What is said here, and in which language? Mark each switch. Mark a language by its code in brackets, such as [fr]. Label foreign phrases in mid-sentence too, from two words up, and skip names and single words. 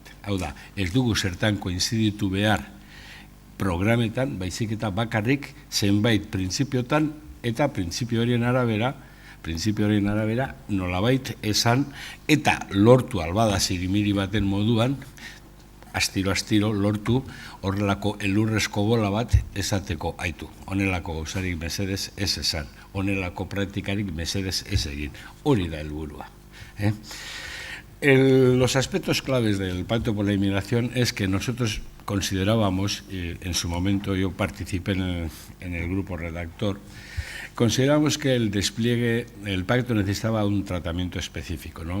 [eu] Hau da, ez dugu zertan koinziditu behar programetan, baizik eta bakarrik zenbait printzipiotan eta printzipio horien arabera nolabait esan eta lortu albada zirimiri baten moduan, astiro lortu horrelako elurrezko bola bat esateko aitu. Honelako gauzarik mesedez ez esan, honelako praktikarik mesedez ez egin. Hori da helburua. [es] Los aspectos claves del Pacto por la Inmigración es que nosotros considerábamos, en su momento yo participé en el grupo redactor, consideramos que el despliegue, el pacto necesitaba un tratamiento específico, ¿no?